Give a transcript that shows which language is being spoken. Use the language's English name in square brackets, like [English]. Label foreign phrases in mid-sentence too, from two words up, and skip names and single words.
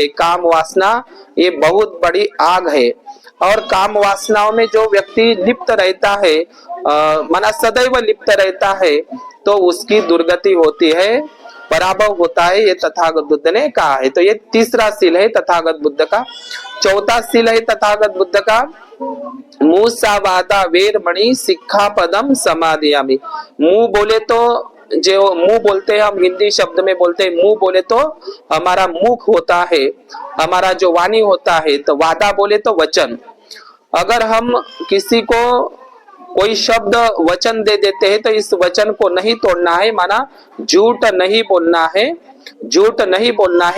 [Hindi] काम वासना ये बहुत बड़ी आग है, और काम वासनाओं में जो व्यक्ति लिप्त रहता है, माना सदैव लिप्त रहता है, तो उसकी दुर्गति होती है, पराभव होता है, ये तथागत बुद्ध ने कहा है। तो ये तीसरा सील है तथागत बुद्ध का। चौथा सील है तथागत बुद्ध का, [Pali] मुसावादा वेरमणि सिक्खापदम समादियामि। [Hindi] मुंह बोले तो, जो मुंह बोलते हैं हम हिंदी शब्द में बोलते हैं, मुंह बोले तो हमारा मुख होता है, हमारा जो वाणी होता है। तो वादा बोले तो वचन। अगर हम किसी को कोई शब्द वचन दे देते हैं तो इस वचन को नहीं तोड़ना है, माना झूठ नहीं बोलना है, झूठ नहीं बोलना है।